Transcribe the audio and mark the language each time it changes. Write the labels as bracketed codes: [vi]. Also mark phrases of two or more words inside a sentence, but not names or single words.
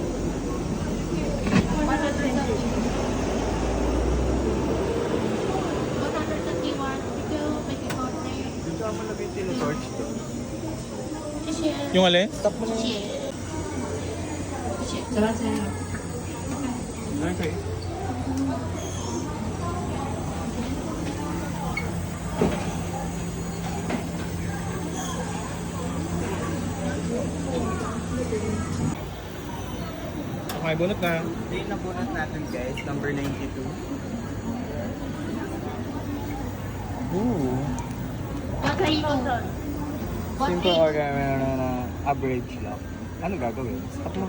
[zh] 谢谢。 [tl] Yung alin? Stop mo na [zh] 谢 [tl] yun. [zh] 谢。讲完这个。 [tl] Okay. Okay, bunot na. Ito yung nabunot natin guys, number 92. Ooh. [zh] 我可以动。 [tl] Simple order na average lang. Ano gagawin? Stop mo.